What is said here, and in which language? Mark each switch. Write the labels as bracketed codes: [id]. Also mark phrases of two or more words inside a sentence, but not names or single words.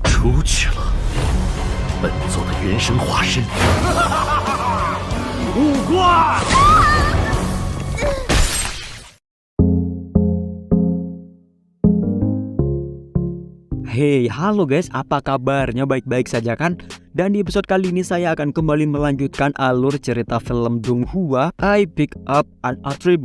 [zh] 出去了，本座的元神化身。五官。 [id] Hey, halo guys, apa kabarnya? Baik-baik saja kan? Dan di episode kali ini saya akan kembali melanjutkan alur cerita film Donghua, I Pick Up an Attribute.